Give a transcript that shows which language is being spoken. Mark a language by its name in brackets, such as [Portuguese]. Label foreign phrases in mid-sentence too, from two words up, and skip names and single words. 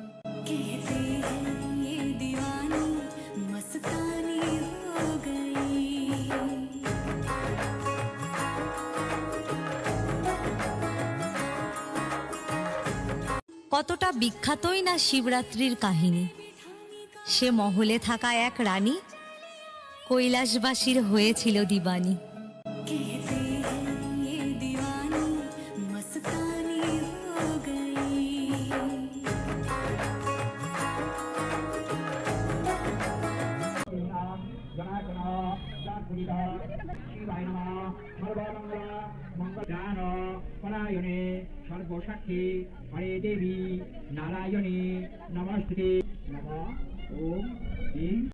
[Bangla] কতটা বিখ্যাতই না শিবরাত্রির কাহিনী। সে মহলে থাকা এক রানী কৈলাসবাসীর হয়েছিল দিবানী। [Sanskrit] शिवाय नमः सर्वमंगल मंगलदान परायणे सर्वशक्ति हरे देवी नारायणी नमस्ते नमः ओम